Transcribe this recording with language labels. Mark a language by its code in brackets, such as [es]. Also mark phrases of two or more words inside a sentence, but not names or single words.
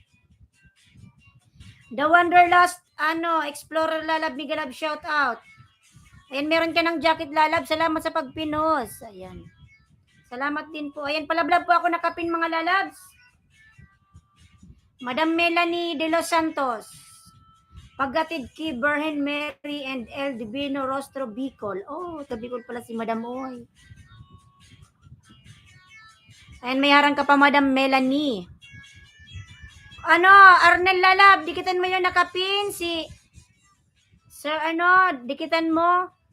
[tl] The Wanderlust, Explorer lalab, Miguel Lab, [en] shout out. [tl] Ayan, meron ka ng jacket lalab. Salamat sa pagpinos. Ayan. Salamat din po. Ayan, palablab po ako nakapin mga lalabs. Madam Melanie de los Santos. Paggatid kay Virgin Mary and El Divino Rostro Bicol. Oh, ta Bicol pala si Madam Oy. Ayan, may harang ka pa Madam Melanie. Arnel lalab, dikitan mo yung nakapin si Sir dikitan mo.